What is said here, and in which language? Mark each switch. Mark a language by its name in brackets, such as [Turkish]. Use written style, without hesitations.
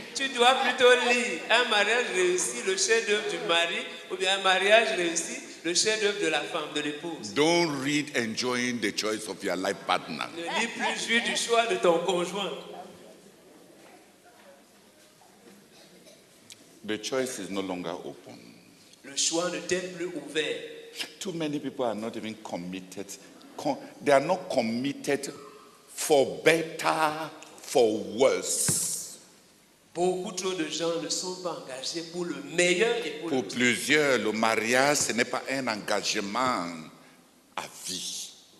[French] tu dois plutôt lire un mariage réussi, le chef-d'œuvre du mari, ou bien un mariage réussi, le chef-d'œuvre de la femme, de l'épouse. [English] Don't read enjoying the choice of your life partner. [French] Ne lis plus jouir du choix de ton conjoint. [English] The choice is no longer open. [French] Le choix ne t'est plus ouvert. [English] Too many people are not even committed. They are not committed for better, for worse. [French] Beaucoup trop de gens ne sont pas engagés pour le meilleur et pour le Pour plusieurs, le mariage, ce n'est pas un engagement à vie.